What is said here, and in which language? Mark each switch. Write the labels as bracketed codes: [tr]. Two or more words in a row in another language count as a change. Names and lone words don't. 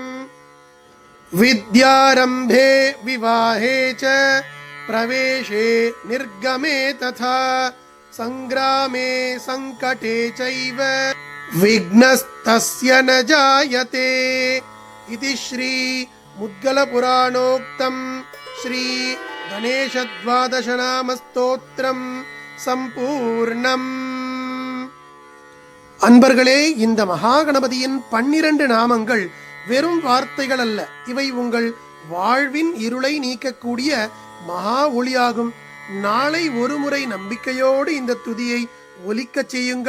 [sa] विद्यारम्भे विवाहे च प्रवेशे निर्गमे तथा संग्रामे संकटे चैव विघ्नस्तस्य न जायते. इति श्री मुद्गल पुराणोक्तं श्री गणेश द्वादश नाम स्तोत्रम சம்பூர்ணம். [ta] அன்பர்களே, இந்த மகாகணபதியின் 12 நாமங்கள் வெறும் வார்த்தைகள் அல்ல. இவை உங்கள் வாழ்வின் இருளை நீக்கக்கூடிய மகா ஒளியாகும். நாளை ஒரு முறை நம்பிக்கையோடு இந்த துதியை ஒலிக்கச் செய்யுங்கள்.